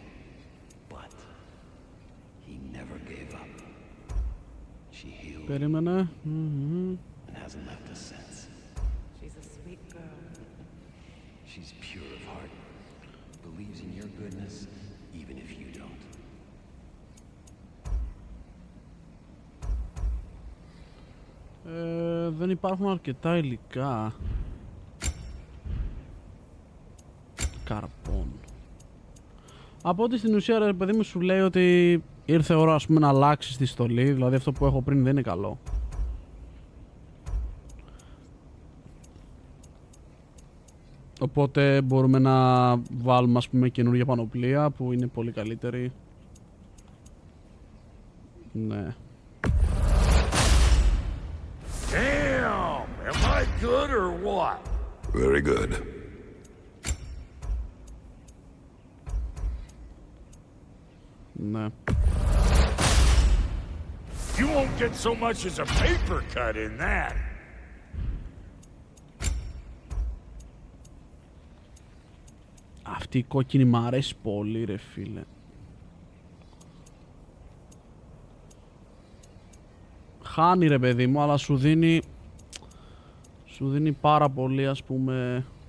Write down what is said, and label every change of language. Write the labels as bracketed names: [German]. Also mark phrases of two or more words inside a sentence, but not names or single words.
[English] But he never gave up. She healed [Greek] Περίμενε. [English] and hasn't left us since. She's a sweet girl. She's pure of heart. Believes in your goodness, even if you don't. [Greek] Δεν υπάρχουν αρκετά υλικά. Καρπών. Από ό,τι στην ουσία, ρε παιδί μου, σου λέει ότι ήρθε ώρα, ας πούμε, να αλλάξεις τη στολή. Δηλαδή αυτό που έχω πριν δεν είναι καλό. Οπότε μπορούμε να βάλουμε, ας πούμε, καινούργια πανοπλία που είναι πολύ καλύτερη. Ναι. [English] Damn! Am I good or what? Very good. [Greek] Ναι. [English] You won't get so much as a paper cut in that. [Greek] Αυτή η κόκκινη μ' αρέσει πολύ, ρε φίλε. Χάνει, ρε παιδί μου, αλλά σου δίνει πάρα πολύ, ας πούμε.